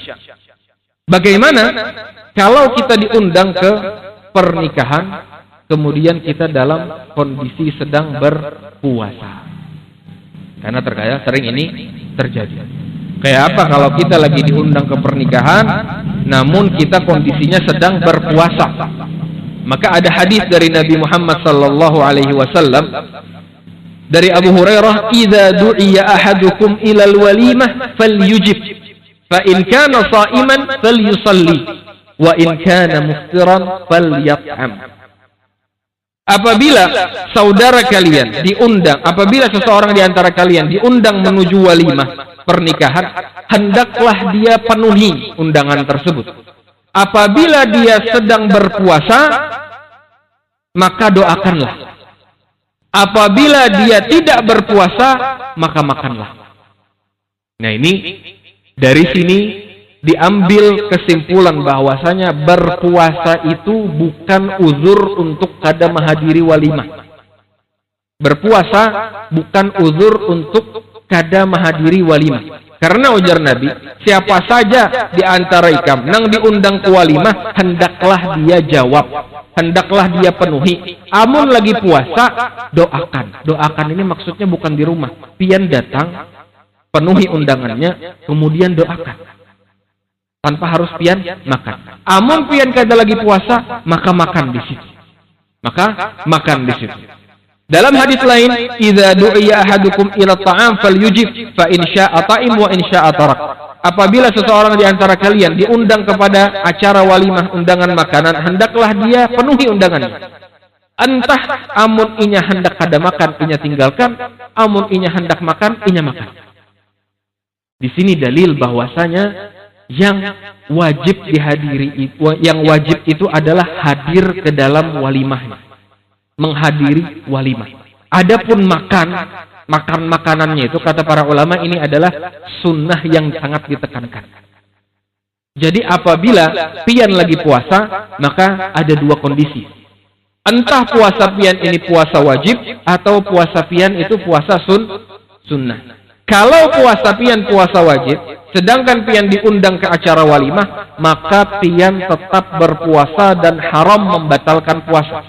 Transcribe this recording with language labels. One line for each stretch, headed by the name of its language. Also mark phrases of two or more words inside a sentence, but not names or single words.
Indonesian: Bagaimana kalau kita diundang ke pernikahan, kemudian kita dalam kondisi sedang berpuasa? Karena terkadang sering ini terjadi. Kayak apa kalau kita lagi diundang ke pernikahan, namun kita kondisinya sedang berpuasa? Maka ada hadis dari Nabi Muhammad
Arabic: صلى الله عليه وسلم
Indonesian: dari Abu Hurairah,
Arabic: "إذا دعي أحدكم إلى الوليمة فليجب، فإن كان صائما فليصل، وإن كان مفطرا فليطعم."
Indonesian: Apabila saudara kalian diundang, apabila seseorang di antara kalian diundang menuju walimah pernikahan, hendaklah dia penuhi undangan tersebut. Apabila dia sedang berpuasa, maka doakanlah. Apabila dia tidak berpuasa, maka makanlah. Nah ini dari sini diambil kesimpulan bahwasanya berpuasa itu bukan uzur untuk kada menghadiri walimah. Berpuasa bukan uzur untuk kada menghadiri walimah. Karena ujar Nabi, siapa saja di antara
Banjar: ikam nang
Indonesian: diundang ke walimah, hendaklah dia jawab, hendaklah dia penuhi.
Banjar: Amun lagi puasa, doakan.
Indonesian: Doakan ini maksudnya bukan di rumah. Pian datang, penuhi undangannya, kemudian doakan. Tanpa harus pian makan.
Banjar: Amun pian kada lagi puasa, maka makan di situ.
Indonesian: Maka makan di situ. Dalam hadis lain,
Arabic: "إذا دعي أحدكم إلى طعام فليجب، فإن شاء طعم وإن شاء ترك."
Indonesian: Apabila seseorang di antara kalian diundang kepada acara walimah, undangan makanan, hendaklah dia penuhi undangannya.
Banjar: Entah amun inya hendak kada makan, inya tinggalkan. Amun inya hendak makan, inya makan.
Indonesian: Di sini dalil bahwasanya yang wajib dihadiri, yang wajib itu adalah hadir ke dalam walimahnya. Menghadiri walimah. Adapun makan makanannya itu kata para ulama ini adalah sunnah yang sangat ditekankan. Jadi apabila pian lagi puasa, maka ada dua kondisi. Entah puasa pian ini puasa wajib atau puasa pian itu puasa sunnah. Kalau puasa pian puasa wajib, sedangkan pian diundang ke acara walimah, maka pian tetap berpuasa dan haram membatalkan puasa.